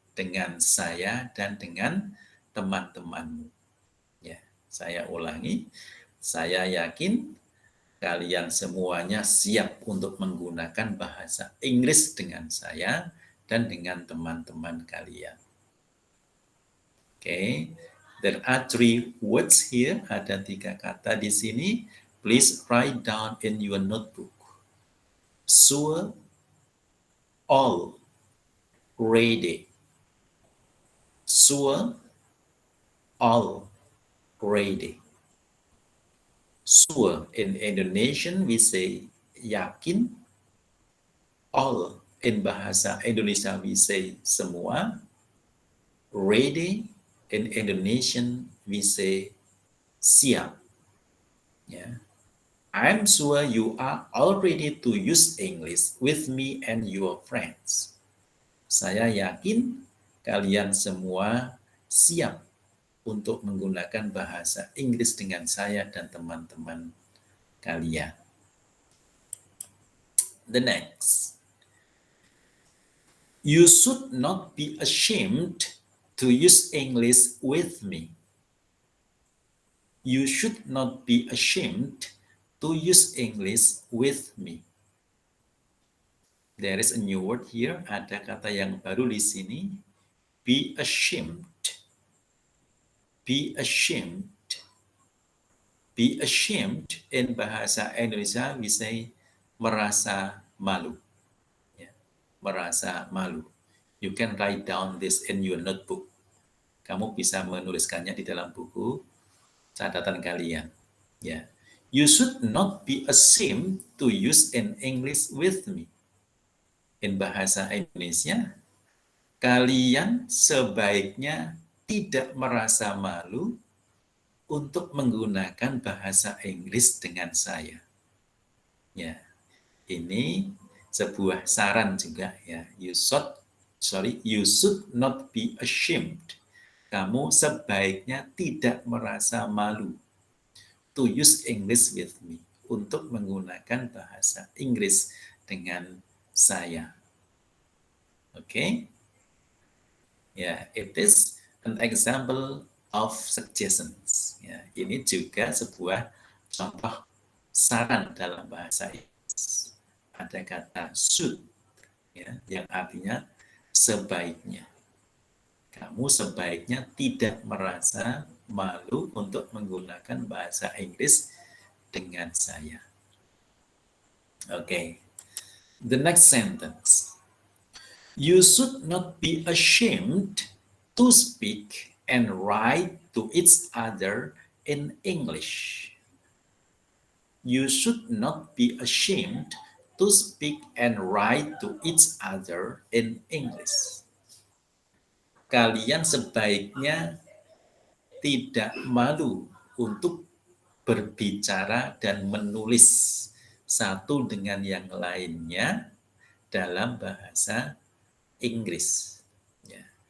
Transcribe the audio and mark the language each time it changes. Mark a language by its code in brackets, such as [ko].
[id] Dengan saya dan dengan teman-temanmu. Ya, saya ulangi. Saya yakin kalian semuanya siap untuk menggunakan bahasa Inggris dengan saya dan dengan teman-teman kalian. [en] Okay, there are 3 words here. [id] Ada 3 kata di sini. [en] Please write down in your notebook. Sure, all, ready. Sure, all, ready. Sure in Indonesian we say yakin. All in bahasa Indonesia we say semua. Ready in Indonesian we say siap. Yeah. I'm sure you are all ready to use English with me and your friends. [id] Saya yakin kalian semua siap untuk menggunakan bahasa Inggris dengan saya dan teman-teman kalian. [en] The next. You should not be ashamed to use English with me. You should not be ashamed to use English with me. There is a new word here. [id] Ada kata yang baru di sini. [en] Be ashamed. Be ashamed. Be ashamed in bahasa Indonesia we say merasa malu. [id] Ya, merasa malu. [en] You can write down this in your notebook. [id] Kamu bisa menuliskannya di dalam buku catatan kalian. Ya. [en] You should not be ashamed to use in English with me. [id] In bahasa Indonesia, kalian sebaiknya tidak merasa malu untuk menggunakan bahasa Inggris dengan saya. Ya, ini sebuah saran juga ya. [en] You should not be ashamed [id] kamu sebaiknya tidak merasa malu [en] to use English with me, [id] untuk menggunakan bahasa Inggris dengan saya. Oke? [en] Ya, it is an example of suggestions. [id] Ya, ini juga sebuah contoh saran dalam bahasa Inggris. Ada kata should, ya, yang artinya sebaiknya. Kamu sebaiknya tidak merasa malu untuk menggunakan bahasa Inggris dengan saya. [en] Okay. The next sentence. You should not be ashamed to speak and write to each other in English. You should not be ashamed to speak and write to each other in English. [id] Kalian sebaiknya tidak malu untuk berbicara dan menulis satu dengan yang lainnya dalam bahasa Inggris. Ya.